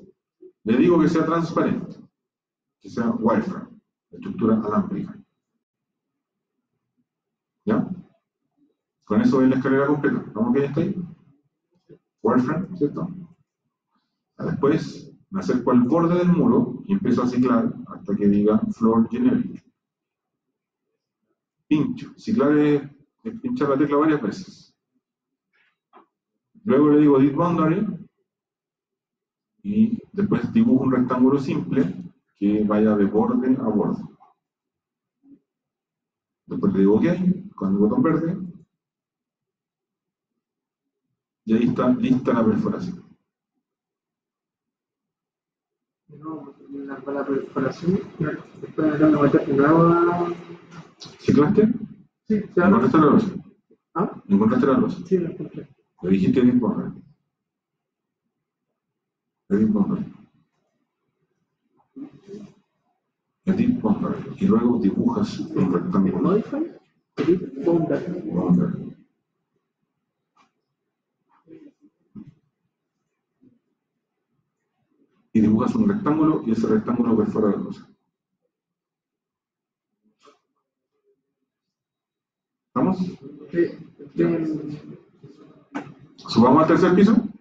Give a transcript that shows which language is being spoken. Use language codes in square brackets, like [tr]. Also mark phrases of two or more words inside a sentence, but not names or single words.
[es] Le digo que sea transparente, que sea wireframe, estructura alámbrica. ¿Ya? Con eso es la escalera completa. ¿Vamos que ya está ahí? Wireframe, ¿cierto? Después me acerco al borde del muro y empiezo a ciclar hasta que diga [en] floor generic. [es] Pincho. Ciclar es pinchar la tecla varias veces. Luego le digo [en] edit boundary [es] y después dibujo un rectángulo simple que vaya de borde a borde. Después le digo OK con el botón verde y ahí está lista la perforación. No, la perforación, después me tengo que meter de nuevo a... ¿Ciclaste? Sí, se llama. ¿Encontraste la losa? ¿Ah? ¿Encontraste la losa? Sí, lo encontré. Le dijiste [en] edit boundary. Edit boundary. Edit boundary. [es] Y luego dibujas un rectángulo. [en] Modify, edit boundary. Boundary. [es] Y dibujas un rectángulo y ese rectángulo perfora la losa. ¿Vamos? Subamos al tercer piso.